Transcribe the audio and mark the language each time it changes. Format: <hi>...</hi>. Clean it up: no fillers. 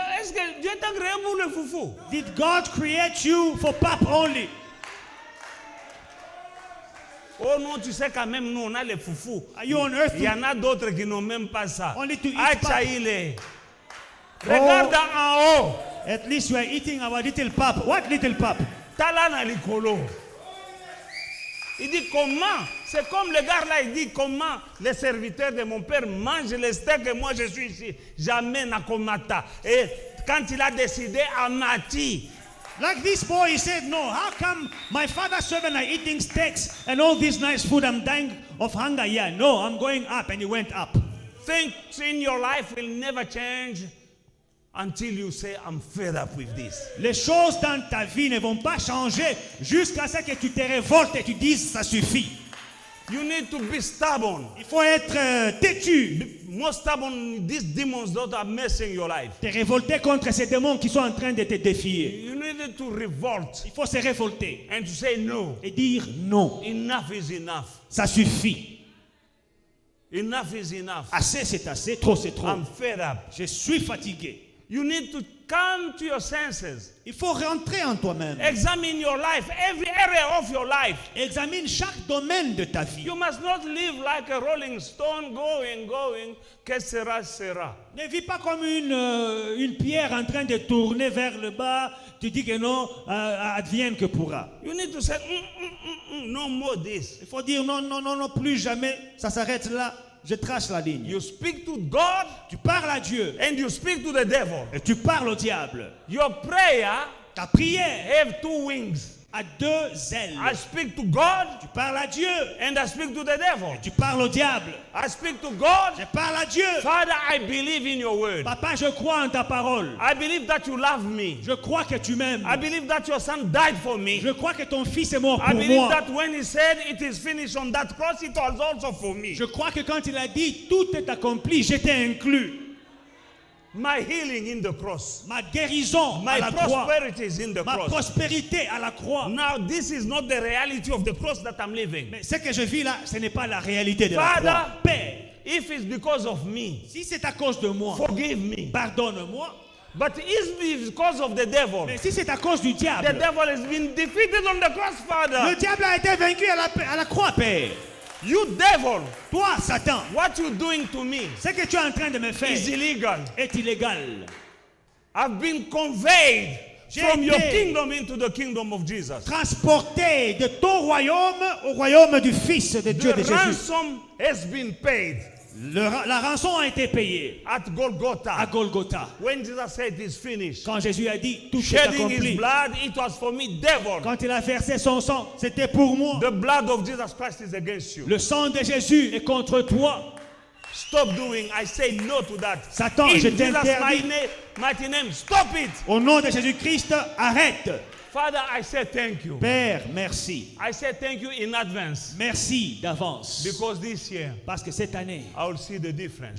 <fr>Est-ce que Dieu t'a créé pour le foufou?</fr> <en>Did God create you for pap only?</en> <fr>Oh non, tu sais quand même, nous on a les foufous.</fr> <en>Are you on earth?</en> <fr>Il y en a d'autres qui n'ont même pas ça.</fr> <en>Only to eat pap.</en> <fr>Achaïle. Regarde en haut.</fr> <en>At least we are eating our little pap. What little pap?</en> <ln>Talana likolo.</ln> <fr>Il dit comment? C'est comme le gars là, il dit comment les serviteurs de mon père mangent les steaks et moi je suis ici. Jamais</fr> <ln>na komata.</ln> <fr>Et quand il a décidé à Mati.</fr> <en>Like this boy, he said, no, how come my father's servants are eating steaks and all this nice food? I'm dying of hunger here. No, I'm going up. And he went up. Things in your life will never change until you say, I'm fed up with this.</en> <fr>Les choses dans ta vie ne vont pas changer jusqu'à ce que tu te révoltes et tu dises, ça suffit.</fr> <en>You need to be stubborn.</en> <fr>Il faut être têtu.</fr> <en>More stubborn, these demons that are messing your life.</en> <fr>Te révolter contre ces démons qui sont en train de te défier.</fr> <en>You need to revolt.</en> <fr>Il faut se révolter.</fr> <en>And to say no.</en> <fr>Et dire non.</fr> <en>Enough is enough.</en> <fr>Ça suffit.</fr> <en>Enough is enough.</en> <fr>Assez c'est assez, trop c'est trop.</fr> <en>I'm fed up.</en> <fr>Je suis fatigué.</fr> <en>You need to come to your senses.</en> <fr>Il faut rentrer en toi-même.</fr> <en>Examine your life, every area of your life.</en> <fr>Examine chaque domaine de ta vie.</fr> <en>You must not live like a rolling stone, going.</en> <fr>Que sera, sera. Ne vis pas comme une pierre en train de tourner vers le bas. Tu dis que non, advienne que pourra.</fr> <en>You need to say, no more this.</en> <fr>Il faut dire non, plus jamais. Ça s'arrête là. Je trace la ligne.</fr> <en>You speak to God.</en> <fr>Tu parles à Dieu.</fr> <en>And you speak to the devil.</en> <fr>Et tu parles au diable.</fr> <en>Your prayer,</en> <fr>ta prière,</fr> <en>have two wings.</en> <fr>A deux ailes.</fr> <en>I speak to God.</en> <fr>Tu parles à Dieu.</fr> <en>And I speak to the devil.</en> <fr>Et tu parles au diable.</fr> <en>I speak to God.</en> <fr>Je parle à Dieu.</fr> <en>Father, I believe in your word.</en> <fr>Papa, je crois en ta parole.</fr> <en>I believe that you love me.</en> <fr>Je crois que tu m'aimes.</fr> <en>I believe that your son died for me.</en> <fr>Je crois que ton fils est mort pour moi.</fr> <en>I believe</en> <fr>moi.</fr> <en>that when he said it is finished on that cross, it was also for me.</en> <fr>Je crois que quand il a dit tout est accompli, j'étais inclus.</fr> <en>My healing in the cross.</en> <fr>Ma guérison</fr> <en>My</en> <fr>à la croix.</fr> <en>prosperity is in the</en> <fr>Ma</fr> <en>cross.</en> <fr>prospérité à la croix.</fr> <en>Now this is not the reality of the cross that I'm living.</en> <fr>Mais ce que je vis là, ce n'est pas la réalité de</fr> <en>Father,</en> <fr>la croix. Père,</fr> <en>if it's because of me,</en> <fr>si c'est à cause de moi,</fr> <en>forgive me.</en> <fr>Pardonne-moi.</fr> <en>But if it's because of the devil,</en> <fr>mais si c'est à cause du diable,</fr> <en>the devil has been defeated on the cross, Father.</en> <fr>Le diable a été vaincu à la croix, Père.</fr> <en>You devil,</en> <fr>toi, Satan,</fr> <en>what you doing to me?</en> <fr>Ce que tu es en train de me faire</fr> <en>is illegal.</en> <fr>Est illégal.</fr> <en>I've been conveyed from your kingdom into the kingdom of Jesus.</en> <fr>Transporté de ton royaume au royaume du Fils de Dieu de Jésus.</fr> <en>The ransom has been paid.</en> <fr>La rançon a été payée</fr> <en>at Golgotha.</en> <fr>À Golgotha.</fr> <en>When Jesus said it is finished.</en> <fr>Quand Jésus a dit tout est</fr> <en>shedding</en> <fr>accompli.</fr> <en>His blood, it was for me, devil.</en> <fr>Quand il a versé son sang, c'était pour moi.</fr> <en>The blood of Jesus Christ is against you.</en> <fr>Le sang de Jésus est contre toi.</fr> <en>Stop doing. I say no to that.</en> <fr>Satan, je t'interdis.</fr> <en>Mighty name, stop it.</en> <fr>Au nom de Jésus-Christ, arrête.</fr> <en>Father, I say thank you.</en> <fr>Père, merci.</fr> <en>I say thank you in advance.</en> <fr>Merci d'avance.</fr> <en>Because this year,</en> <fr>parce que cette année,</fr> <en>I will see the difference.</en>